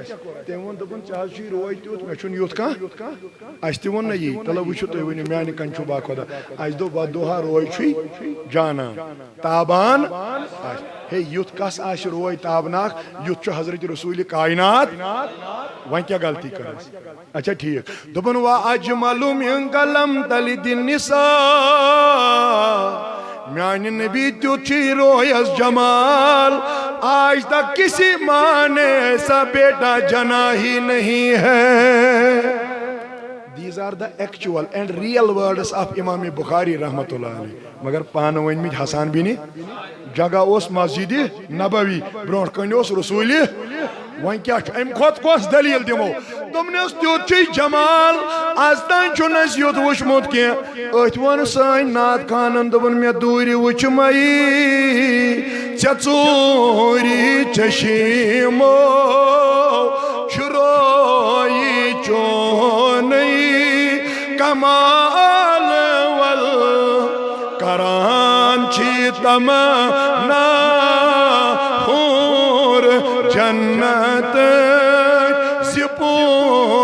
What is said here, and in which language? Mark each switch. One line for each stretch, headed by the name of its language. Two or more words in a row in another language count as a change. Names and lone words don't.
Kashmiri: اَسہِ تٔمۍ ووٚن دوٚپُن ژےٚ حظ چھُے روے تیُتھ مےٚ چھُنہٕ یُتھ کانٛہہ اَسہِ تہِ ووٚن نہ یی تلو وٕچھِو تُہۍ ؤنِو میانہِ کَنہِ چھُ باخۄدا اَسہِ دوٚپ ودُہا روے چھُے جانان تابان آسہِ ہے یُتھ کس آسہِ روے تابناک یُتھ چھُ حضرت رسوٗلِ کاینات وۄنۍ کیٛاہ غلطی کٔر اَسہِ اچھا ٹھیٖک دوٚپُن
Arabic: وا اجمل من قلم تلد النساء
Kashmiri: میانہِ نبی تیُتھ چھُے رویس جمال
Urdu: آج تک کسی ماں نے ایسا بیٹا جنا ہی نہیں ہے
English: These are the actual and real words of Imam Bukhari
Arabic: رحمۃ اللہ علیہ
Kashmiri: مگر پانہٕ ؤنۍ مٕتۍ حسان بِنہِ جگہ اوس مسجدِ نبوی برونٛٹھ کَنہِ اوس رسوٗلہِ وۄنۍ کیٛاہ چھُ اَمہِ کھۄتہٕ کۄس دٔلیٖل دِمو دوٚپنَس تیُتھ چھُے جمال آز تام چھُنہٕ اَسہِ یُتھ وٕچھمُت کینٛہہ أتھۍ ووٚن سٲنۍ نعت خانن دوٚپُن مےٚ دوٗرِ وٕچھمَے ژےٚ ژوٗرِ چشیٖمو چھُ رویی چونٕے کمال ول کران چھی تمنا حور جنت زِ پوٗرٕ